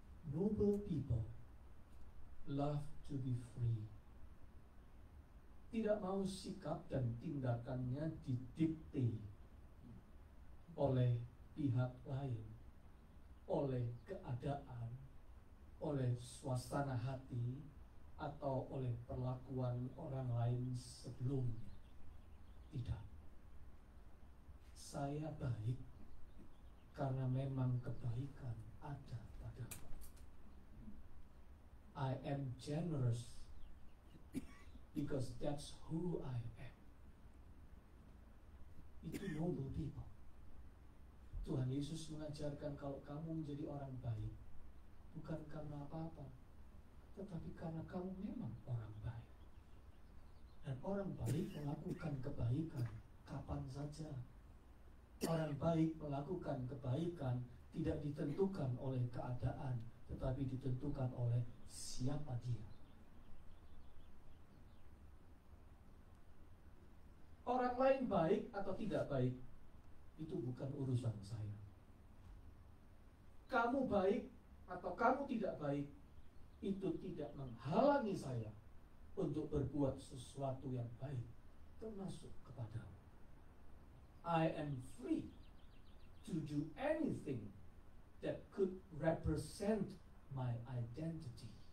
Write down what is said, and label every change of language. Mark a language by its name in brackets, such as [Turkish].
[English] Noble people love to be free. [Indonesian] Tidak mau sikap dan tindakannya didikte oleh pihak lain, oleh keadaan, oleh suasana hati, atau oleh perlakuan orang lain sebelumnya. saya baik karena memang kebaikan ada padaku. [English] I am generous because that's who I am. [Indonesian] Itu noble people. Tuhan Yesus mengajarkan kalau kamu menjadi orang baik bukan karena apa-apa, tetapi karena kamu memang orang baik. Dan orang baik melakukan kebaikan kapan saja. Orang baik melakukan kebaikan tidak ditentukan oleh keadaan, tetapi ditentukan oleh siapa dia. Orang lain baik atau tidak baik, itu bukan urusan saya. Kamu baik atau kamu tidak baik, itu tidak menghalangi saya untuk berbuat sesuatu yang baik, termasuk kepadamu. [English] I am free to do anything that could represent my identity.